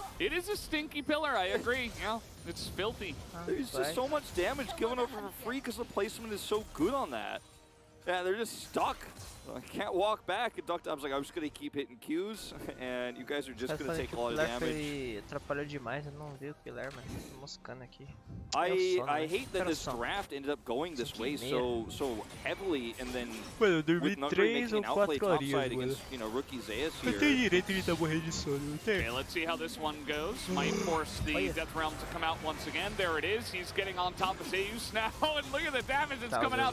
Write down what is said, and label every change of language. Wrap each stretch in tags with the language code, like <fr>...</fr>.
<en>it is a stinky pillar, I agree. Yeah, it's filthy. There's just so much damage given over for free because the placement is so good on that. Yeah, they're just stuck. I can't walk back. And Duckdom's like, I'm just going to keep hitting Qs, and you guys are just going to take a lot of damage.</en> <pt>Atrapalhou demais, eu não vi o Pilar, mas tô moscando aqui.</pt> <en>I hate that this draft ended up going this way so heavily, and then with Nuggery making an outplay topside against, you know, rookie Zeus here. Okay, let's see how this one goes. Might force the Death Realm to come out once again. There it is. He's getting on top of Zeus now, and look at the damage that's coming out.</en>